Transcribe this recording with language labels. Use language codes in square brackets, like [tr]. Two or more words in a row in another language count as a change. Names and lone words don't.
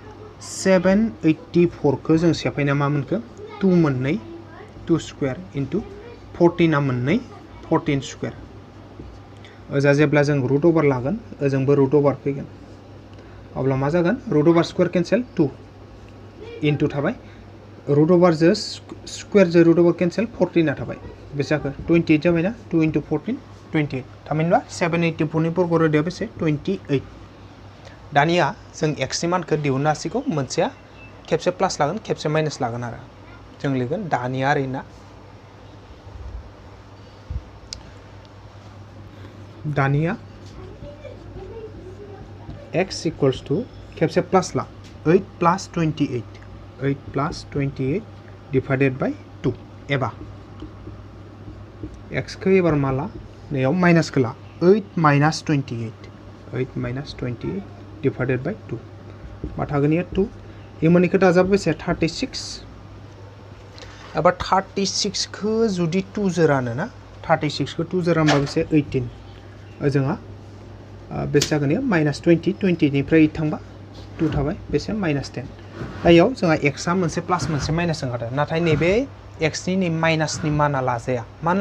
[brx] 784 खौ जों सेफायना मा मोनखो 2 मोननै 2 [en] square into [brx] 14 आ मोननै 14 स्क्वायर ओजा जेब्ला जों रुट ओभार लागोन ओजोंबो [en] root over [brx] फैगोन अब्ला मा जागोन [en] root over square cancel 2 into [brx] थाबाय [en] root over [brx] जो स्क्वायर जो [en] root over cancel [brx] 14 आ थाबाय बेसाखो 28 जाबाय ना 2 into 14 28 थामहिनबा 784 नि बर्ग रोदाया बेसे 28 दानिया जों x नि मानखौ दिहुननो हासिगौ मोनसेया खेबसे प्लास लागोन खेबसे माइनास लागोन आरो जों लिरगोन दानिया ओरैना दानिया [en] x equals to [brx] खेबसे प्लास ला [en] 8 plus 28 divided by 2 [brx] एबा x को एबार माला नैयाव माइनास को ला [en] 8 minus 28 divided by 2 [brx] मा थागोन ये 2 ये मोननैखौ दाजाब बेसे 36 एबार 36 खौ जुदि 2 जो रानो ना 36 खौ 2 जो रानबा बेसे 18 ओजोंहा बेसे जागोन ये -20 निफ्राय 8 थांबा 2 थाबाय बेसे -10 दायाव जोंहा x आ मोनसे प्लास मोनसे माइनास ओंखारदों नाथाय नैबे x नि माइनासनि माना लाजाया मानो